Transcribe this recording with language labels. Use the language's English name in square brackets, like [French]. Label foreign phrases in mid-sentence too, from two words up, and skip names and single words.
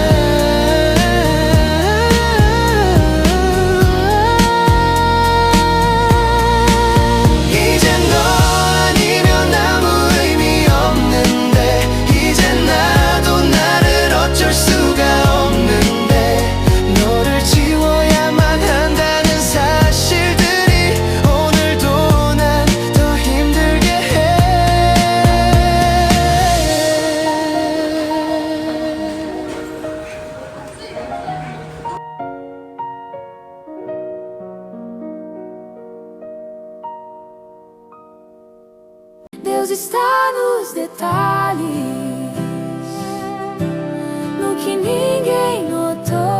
[Korean] 이제 너 아니면 아무 의미 없는데. 이제 나도 나를 어쩔 수가 없는데. 너를 지워야만 한다는 사실들이 오늘도 난 더 힘들게 해. [Portuguese] Deus está nos detalhes, no que ninguém notou.